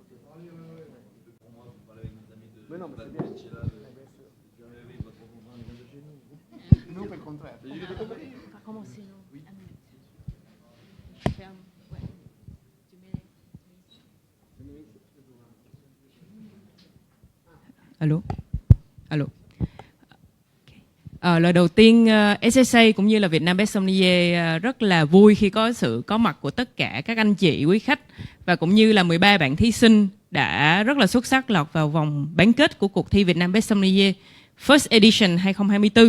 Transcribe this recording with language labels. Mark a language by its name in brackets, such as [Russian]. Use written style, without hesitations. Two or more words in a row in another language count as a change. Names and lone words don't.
[French] Pour moi, vous parlez avec mes amis de. Mais non, mais c'est bien. Bien sûr. Oui, votre conjoint vient de chez nous. Non, au contraire. On va commencer, non? Oui. Un minute. Ferme. Ouais. Tu mets. Alo. Alo. [Vietnamese] Lời đầu tiên, SSA cũng như là Việt Nam Best Sommelier rất là vui khi có sự có mặt của tất cả các anh chị, quý khách và cũng như là 13 bạn thí sinh đã rất là xuất sắc lọt vào vòng bán kết của cuộc thi Việt Nam Best Sommelier First Edition 2024.